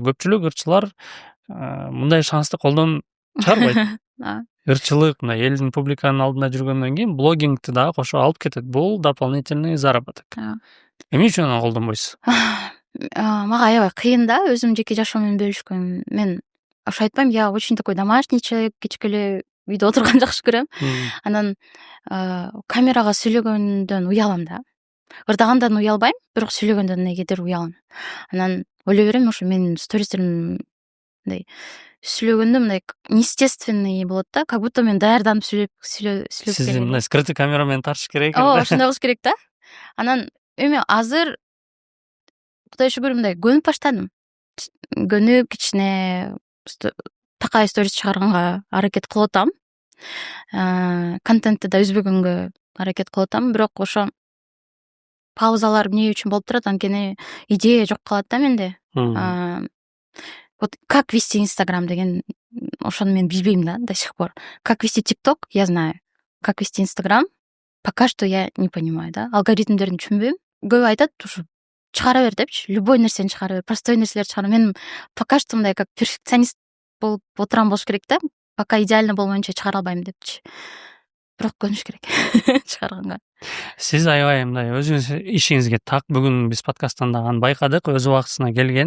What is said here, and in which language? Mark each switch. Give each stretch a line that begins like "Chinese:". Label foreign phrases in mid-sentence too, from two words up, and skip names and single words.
Kyrgyz: Көпчүлүк ырчылар мындай шансты колдон чыгарбайт. Ырчылык, мындай элдин публиканын алдында жүргөндөн кийин блогингти дагы кошо алып кетет. Бул дополнительный заработок. Эмне үчүн аны колдонбойсуз? Мага аябай кыйын да, өзүм жеке жашоо менен бөлүшкөн. Мен ошо айтпайм,
Russian: я очень такой домашний человек,
Kyrgyz: кечке эле үйдө отурганды жакшы көрөм. Анан камерага сүйлөгөндөн уялам да. Ырдагандан уялбайм, бирок сүйлөгөндөн негедир уялам. Анан ойлой берем, ошо менин стористерим мындай сүйлөгөндө мындай неестественный болот да,
Russian: как будто
Kyrgyz: мен даярданып сүйлөп Сиздин мындай скрытый камера менен тартыш керек экен. Ошондой кылыш керек да. Анан эми азыр Кудай шүгүр мындай көнүп баштадым. Көнүп кичине такай сторис чыгарганга аракет кылып атам. Контентти да үзбөгөнгө аракет кылып атам, бирок ошо паузалар эмне үчүн болуп турат, анткени идея жок калат да менде.
Russian: Вот как вести Instagram
Kyrgyz: деген ошону мен билбейм да,
Russian: до сих пор. Как вести TikTok я знаю. Как вести Instagram пока что я не понимаю, да.
Kyrgyz: Алгоритмдерин түшүнбөйм. Көбү айтат, ушу чыгара бер депчи, любой нерсени чыгара бер, простой нерселерди чыгара. Мен
Russian: пока что
Kyrgyz: мындай
Russian: как перфекционист
Kyrgyz: болуп отурам болуш керек да.
Russian: Пока идеально
Kyrgyz: болмоюнча чыгара албайм депчи. Бирок көнүш керек чыгарганга. Сиз аябай мындай өзүңүз ишиңизге так. Бүгүн биз подкасттан дагы аны байкадык, өз убактысына келген.